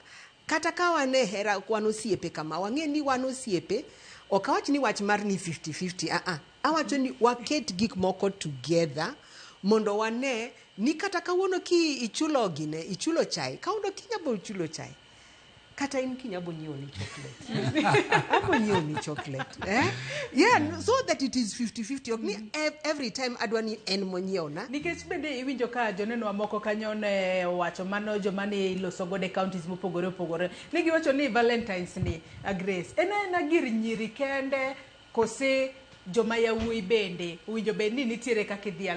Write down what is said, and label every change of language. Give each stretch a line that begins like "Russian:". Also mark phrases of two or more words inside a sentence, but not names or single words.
Luo (Kenya and Tanzania): Kata ka wan e hera wan osiepe kama, wang'e ni wan osiepe, ok awach ni wach mar ni 50-50, awacho ni waket gik moko together, mondo wane ni kata kawuono ki ichulo chai, kawuono kinyabo chulo chai, kata in kinyabo nyiewo ni chocolate. Abo nyiewo ni chocolate.
English: Yeah, so that it is 50-50.
Luo (Kenya and Tanzania): Ok ni
English: every time
Luo (Kenya and Tanzania): adwa ni en monyiewo na. Nikech bende iwinjo ka joneno moko kanyo ne wacho mano joma ne iloso gode counties mopogore. Ne giwacho ni Valentines ni Grace. En gir nyiri kende kose joma yawuoyi bende winjo bed ni nitiere kaka idhialo.